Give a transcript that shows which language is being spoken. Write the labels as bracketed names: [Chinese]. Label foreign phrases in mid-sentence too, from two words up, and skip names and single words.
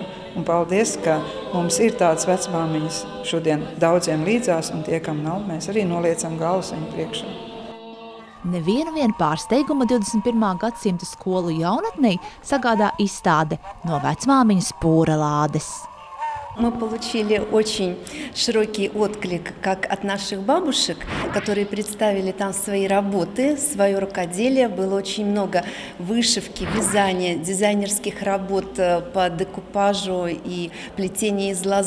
[Latvian] Un paldies, ka mums ir tādas vecmāmiņas šodien daudziem līdzās, un tie, kam nav, mēs arī noliecam galvas viņu priekšā. Nevienu pārsteigumu 21. gadsimta skolu jaunatnei sagādā izstāde no vecmāmiņas pūra lādes. [Russian] Мы получили очень широкий отклик как от наших бабушек, которые представили там свои работы, свое рукоделие. Было очень много вышивки, вязания, дизайнерских работ по декупажу и плетения из лозы.